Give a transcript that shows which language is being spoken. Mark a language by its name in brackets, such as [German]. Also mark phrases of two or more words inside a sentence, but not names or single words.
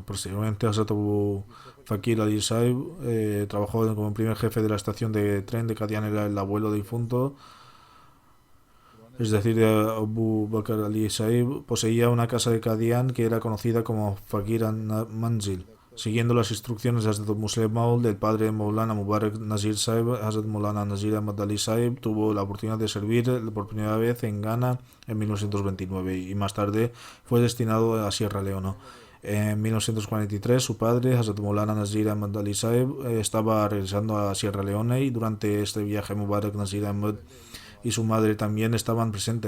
[Spanish] Posteriormente, Hazrat Abu Fakir Ali Sahib trabajó como primer jefe de la estación de tren de Qadian. Era el abuelo difunto, es decir, de Abu Bakr Ali Sahib. Poseía una casa de Qadian que era conocida como Fakir Manzil. Siguiendo las instrucciones de Hazrat Muslim Maud, del padre de Maulana Mubarak Nazir Sahib, Hazrat Maulana Nazir Ahmad Ali Sahib tuvo la oportunidad de servir por primera vez en Ghana en 1929 y más tarde fue destinado a Sierra Leona. En 1943 su padre, Hazrat Maulana Nazir Ahmad Ali Sahib, estaba regresando a Sierra Leona y durante este viaje Mubarak Nazir Ahmad y su madre también estaban presentes.